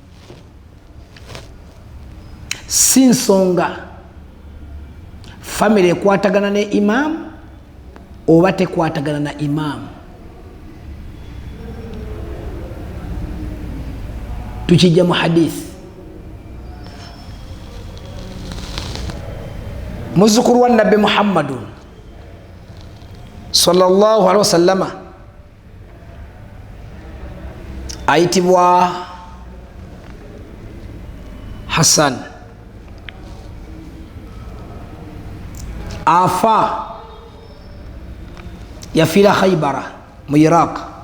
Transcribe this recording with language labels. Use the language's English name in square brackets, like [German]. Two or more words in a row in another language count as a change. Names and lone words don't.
[Ganda] Si nsonga famire ekwatagana ne imaamu oba tekwatagana na imaamu. Tukijja mu hadithi, muzzukuru wa nabbi Muhammadun [Arabic] sallallahu alaihi wasallama [Ganda] ayitibwa Hassan, afa yafiira Khaybara mu Iraq.